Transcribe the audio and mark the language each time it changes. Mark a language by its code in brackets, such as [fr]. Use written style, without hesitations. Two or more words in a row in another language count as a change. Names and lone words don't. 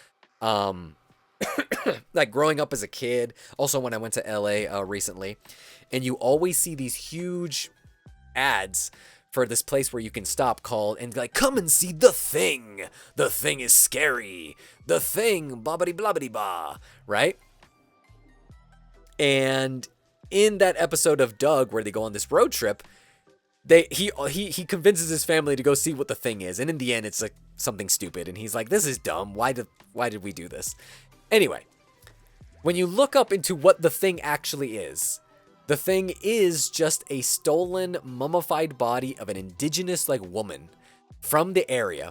[en] Like growing up as a kid, also when I went to LA recently, and you always see these huge ads for this place where you can stop called and like, come and see The Thing. The Thing is scary. The Thing, bobbity blobbity ba, right? And in that episode of Doug where they go on this road trip, he convinces his family to go see what The Thing is, and in the end it's like something stupid, and he's like, this is dumb. Why did we do this? Anyway, when you look up into what The Thing actually is, The Thing is just a stolen, mummified body of an indigenous, like, woman from the area.